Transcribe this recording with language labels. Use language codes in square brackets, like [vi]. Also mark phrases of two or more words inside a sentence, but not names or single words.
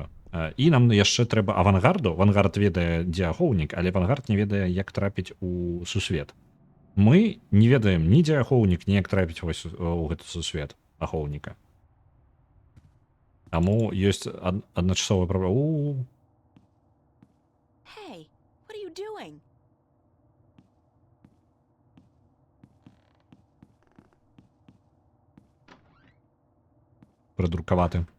[be] І нам яшчэ трэба авангарду. Авангард ведае, дзе ахоўнік, але авангард не ведае, як трапіць у сусвет. Мы не ведаем ні дзе ахоўнік, ні як трапіць у гэты сусвет ахоўніка. Таму ёсць адначасовая праблема. [en] Hey, what are you doing? [be] Прыдуркаваты.